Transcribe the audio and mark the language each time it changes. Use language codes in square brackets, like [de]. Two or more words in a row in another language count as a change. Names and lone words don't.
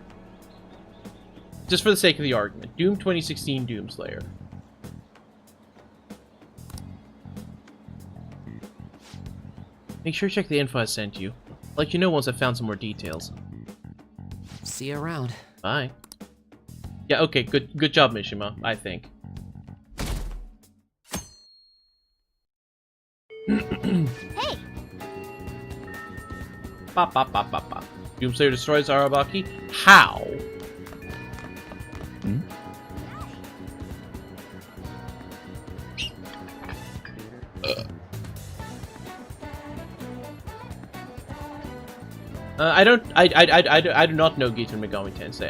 [en] Just for the sake of the argument, Doom 2016 Doomslayer. Make sure to check the info I sent you. I'll let you know once I've found some more details. See you around. Bye. Yeah, okay, good job, Mishima, I think. Hey! Ba ba ba ba ba. Doomslayer destroys Arabaki? How? Hmm? I do not know Gita Megami Tensei.